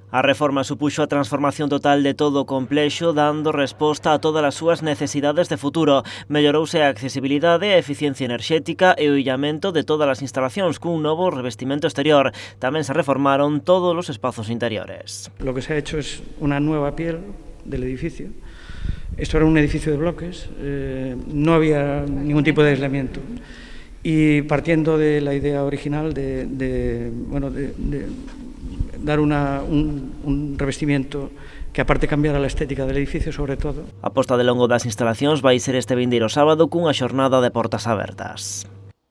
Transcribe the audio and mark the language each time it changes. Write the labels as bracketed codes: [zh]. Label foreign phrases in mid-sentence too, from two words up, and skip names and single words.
[gl] A reforma supuxo a transformación total de todo o complexo, dando resposta a todas as súas necesidades de futuro. Mellorouse a accesibilidade, a eficiencia enerxética e o illamento de todas as instalacións cun novo revestimento exterior. Tamén se reformaron todos os espazos interiores. [es] Lo que se ha hecho es una nueva piel del edificio. Esto era un edificio de bloques, no había ningún tipo de aislamiento. Y partiendo de la idea original de dar un revestimiento que aparte cambiara la estética del edificio, sobre todo. [gl] A posta de longo das instalacións vai ser este vindeiro sábado cunha xornada de portas abertas.